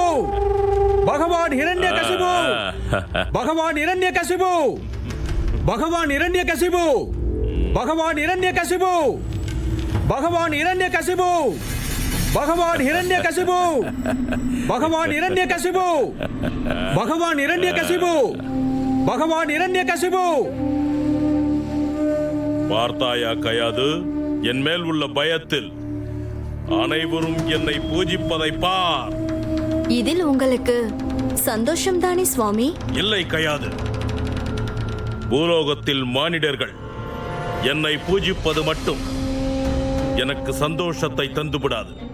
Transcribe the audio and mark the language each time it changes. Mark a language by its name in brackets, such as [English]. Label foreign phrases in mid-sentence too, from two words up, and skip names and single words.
[Hindi] भगवान हिरण्यकशिपु भगवान हिरण्यकशिपु भगवान हिरण्यकशिपु भगवान हिरण्यकशिपु भगवान हिरण्यकशिपु भगवान हिरण्यकशिपु भगवान हिरण्यकशिपु भगवान हिरण्यकशिपु भगवान हिरण्यकशिपु [Tamil] பார்த்தாயா கயாது, என் மேல் உள்ள பயத்தில் அனைவரும் என்னை பூஜிப்பதை பார். இதில் உங்களுக்கு சந்தோஷம் தானே சுவாமி? இல்லை கயாது, பூலோகத்தில் மானிடர்கள் என்னை பூஜிப்பது மட்டும் எனக்கு சந்தோஷத்தை தந்துவிடாது.